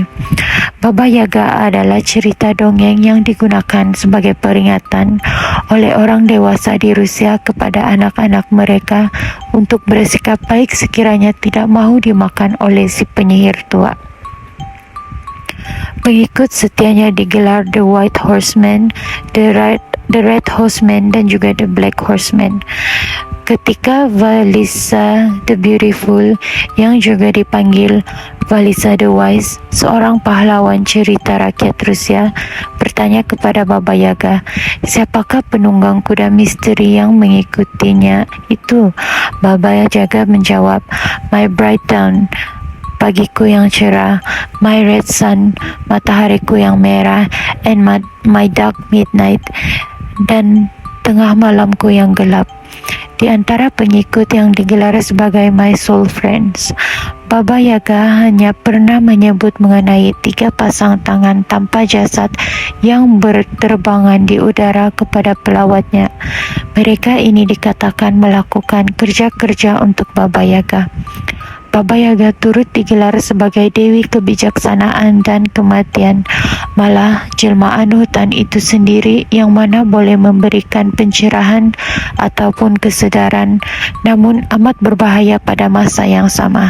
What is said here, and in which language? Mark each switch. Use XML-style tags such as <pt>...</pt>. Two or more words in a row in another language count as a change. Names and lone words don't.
<ms>Baba Yaga adalah cerita dongeng yang digunakan sebagai peringatan oleh orang dewasa di Rusia kepada anak-anak mereka untuk bersikap baik sekiranya tidak mahu dimakan oleh si penyihir tua. Pengikut setianya digelar The White Horseman, The Red Horseman dan juga The Black Horseman. Ketika Valisa the Beautiful, yang juga dipanggil Valisa the Wise, seorang pahlawan cerita rakyat Rusia, bertanya kepada Baba Yaga, siapakah penunggang kuda misteri yang mengikutinya itu? Baba Yaga menjawab,</ms> <en>My Bright Dawn,</en> <ms>pagiku yang cerah,</ms> <en>My Red Sun,</en> <ms>matahariku yang merah,</ms> <en>and my Dark Midnight,</en> <ms>dan tengah malamku yang gelap. Di antara pengikut yang digelar sebagai My Soul Friends, Baba Yaga hanya pernah menyebut mengenai 3 pasang tangan tanpa jasad yang berterbangan di udara kepada pelawatnya. Mereka ini dikatakan melakukan kerja-kerja untuk Baba Yaga. Baba Yaga turut digelar sebagai Dewi Kebijaksanaan dan Kematian. Malah jelmaan hutan itu sendiri yang mana boleh memberikan pencerahan ataupun kesedaran, namun amat berbahaya pada masa yang sama.</ms>